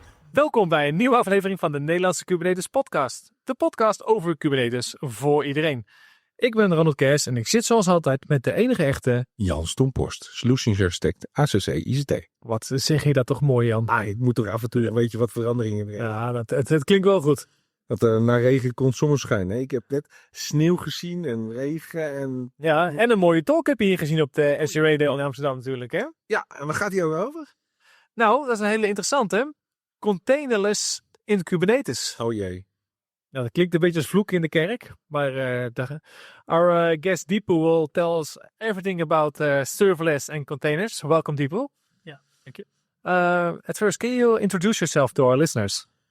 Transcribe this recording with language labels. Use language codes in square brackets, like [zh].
[nl] Welkom bij een nieuwe aflevering van de Nederlandse Kubernetes podcast. De podcast over Kubernetes voor iedereen. Ik ben Ronald Kers en ik zit zoals altijd met de enige echte Jan Stomporst, Solutions Architect, ACC ICT. Wat zeg je dat toch mooi, Jan? Ik moet toch af en toe, weet je, wat veranderingen brengen. Ja, het klinkt wel goed. Dat er naar regen komt zonneschijn. Nee, ik heb net sneeuw gezien en regen en... Ja, en een mooie talk heb je hier gezien op de SC Radio in Amsterdam natuurlijk, hè? Ja, en waar gaat die over? Nou, dat is een hele interessante. Containerless in Kubernetes. Oh jee. Nou, dat klinkt een beetje als vloek in de kerk, maar [en] our guest Deepu will tell us everything about serverless and containers. Welcome, Deepu. Yeah, thank you. At first, can you introduce yourself to our listeners?